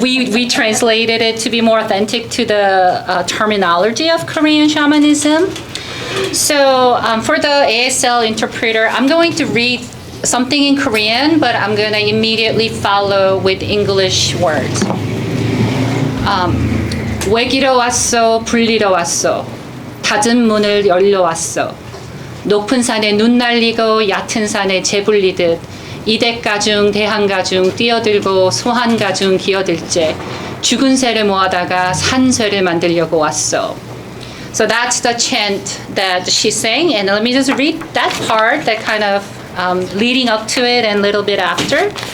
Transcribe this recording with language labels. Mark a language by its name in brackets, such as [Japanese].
[English] We translated it to be more authentic to the terminology of Korean shamanism. So for the ASL interpreter, I'm going to read something in Korean, but I'm going to immediately follow with English words. [Korean] 외기러 왔어, 불리러 왔어. 닫은 문을 열려 왔어. 높은 산에 눈 날리고 얕은 산에 재불리듯 이대가중 대한가중 뛰어들고 소한가중 기어들째 죽은 새를 모아다가 산새를 만들려고 왔어. [English] So that's the chant that she sang, and let me just read that part, that kind of leading up to it and a little bit after.